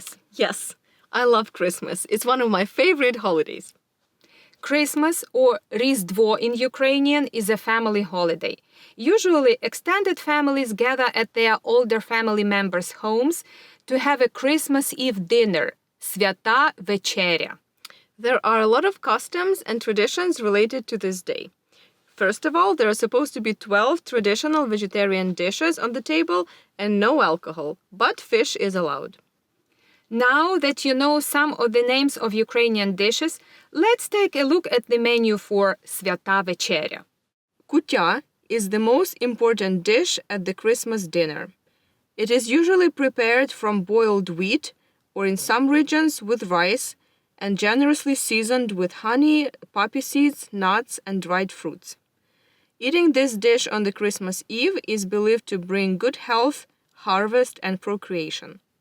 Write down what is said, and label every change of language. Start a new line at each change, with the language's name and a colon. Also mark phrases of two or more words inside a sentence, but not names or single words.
English: Yes, I love Christmas. It's one of my favorite holidays. Christmas, or Різдво in Ukrainian, is a family holiday. Usually, extended families gather at their older family members' homes to have a Christmas Eve dinner, свята вечеря. There are a lot of customs and traditions related to this day. First of all, there are supposed to be 12 traditional vegetarian dishes on the table and no alcohol, but fish is allowed. Now that you know some of the names of Ukrainian dishes, let's take a look at the menu for
Ukrainian: свята вечеря.
English: Куття is the most important dish at the Christmas dinner. It is usually prepared from boiled wheat, or in some regions with rice, and generously seasoned with honey, poppy seeds, nuts, and dried fruits. Eating this dish on the Christmas Eve is believed to bring good health, harvest, and procreation.